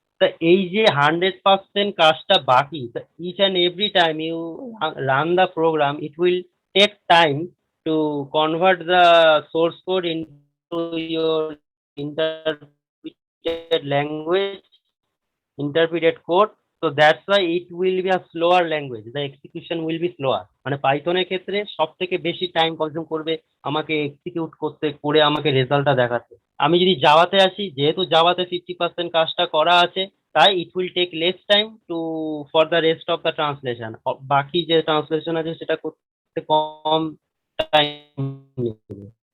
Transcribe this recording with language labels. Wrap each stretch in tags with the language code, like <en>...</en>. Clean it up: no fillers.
<bn>তা এই যে 100% কাজটা বাকি,</bn> <en>Each and every time you run the program, it will take time to convert the source code into your interpreted language, interpreted code. So that's why it will be a slower language, the execution will be slower.</en> <bn>মানে পাইথনের ক্ষেত্রে সব থেকে বেশি time consume করবে আমাকে execute করতে, করে আমাকে রেজাল্টটা দেখাতে। আমি যদি জাভাতে আসি, যেহেতু জাভাতে 50% কাজটা করা আছে, তাই</bn> <en>It will take less time to for the rest of the translation.</en> <bn>বাকি যে ট্রান্সলেশন আছে সেটা করতে কম টাইম নেবে।</bn>